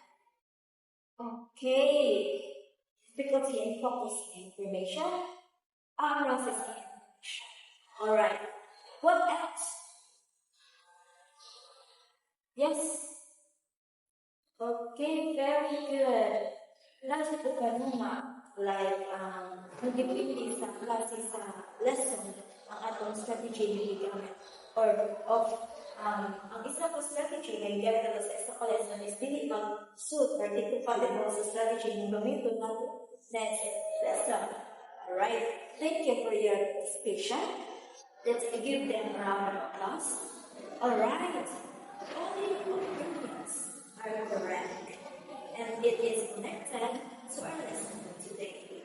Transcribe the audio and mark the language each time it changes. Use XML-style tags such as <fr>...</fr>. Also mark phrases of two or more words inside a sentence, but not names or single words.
<en>Okay. Difficulty in focusing information, processing information. Alright. What else? Yes. Okay, very good.</en> <ceb>Last po kanina, like, nag-ibig sa klase sa lesson ang atong strategy na gigamit. Or of, ang isa ko strategy na gigamit nato sa isa ko lesson is dili mag-suit or di compatible sa strategy na gamitin nato</ceb> <en>next lesson. Alright, thank you for your participation. Let's give them a round of applause. Alright, all your opinions are correct, and it is connected to our lesson today.</en>